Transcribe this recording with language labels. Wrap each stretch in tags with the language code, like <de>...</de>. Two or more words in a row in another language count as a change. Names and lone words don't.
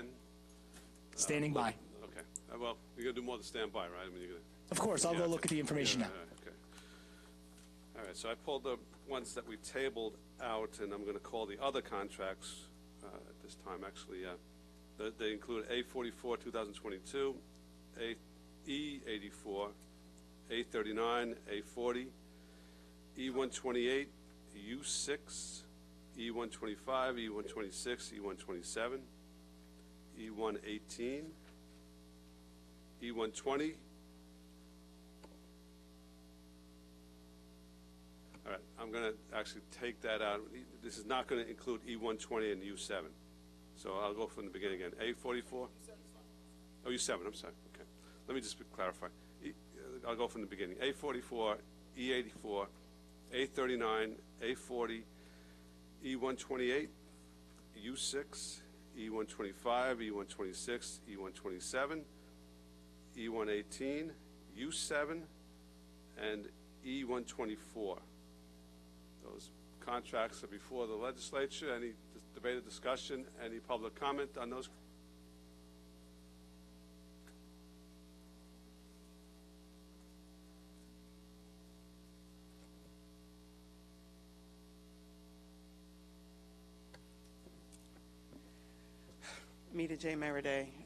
<en>Standing by. Okay. Well, you're going to do more than stand by, right? I mean, you're going to... Of course, I'll go look at the information now. Okay. All right, so I pulled the ones that we tabled out, and I'm going to call the other contracts at this time, actually. They include A44, 2022, E84, A39, A40, E128, U6, E125, E126, E127, E118, E120. All right, I'm going to actually take that out. This is not going to include E120 and U7. So I'll go from the beginning again. A44? Oh, U7, I'm sorry. Okay. Let me just clarify. I'll go from the beginning. A44, E84, A39, A40, E128, U6, E125, E126, E127, E118, U7, and E124. Those contracts are before the legislature. Any debate or discussion? Any public comment on those? Mita J. Meriday.</en>